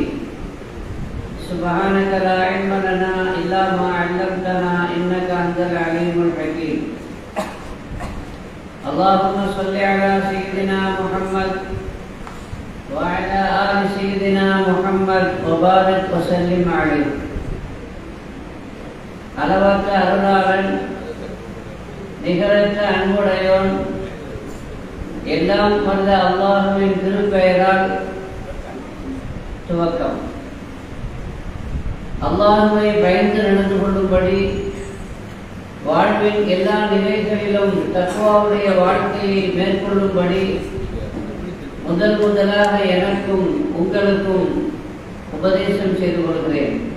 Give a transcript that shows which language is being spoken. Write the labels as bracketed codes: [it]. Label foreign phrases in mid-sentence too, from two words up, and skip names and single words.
[ar] سبحانك لا علم لنا إلا ما علمتنا إنك أنت العليم الحكيم. اللهم صل على سيدنا محمد وعلى آل سيدنا محمد وبارك وسلم عليه. [ta] அளவற்ற அருளாளன் நிகரற்ற அன்புடையோன் எல்லாம் வல்ல அல்லாஹ்வின் திருப்பெயரால் துவக்கம். அல்லாஹ்வை பயந்து நடந்து கொள்ளும்படி வாழ்வின் எல்லா நிலைகளிலும் தக்வாவுடைய வாழ்க்கையை மேற்கொள்ளும்படி முதலாக எனக்கும் உங்களுக்கும் உபதேசம் செய்து கொள்கிறேன்.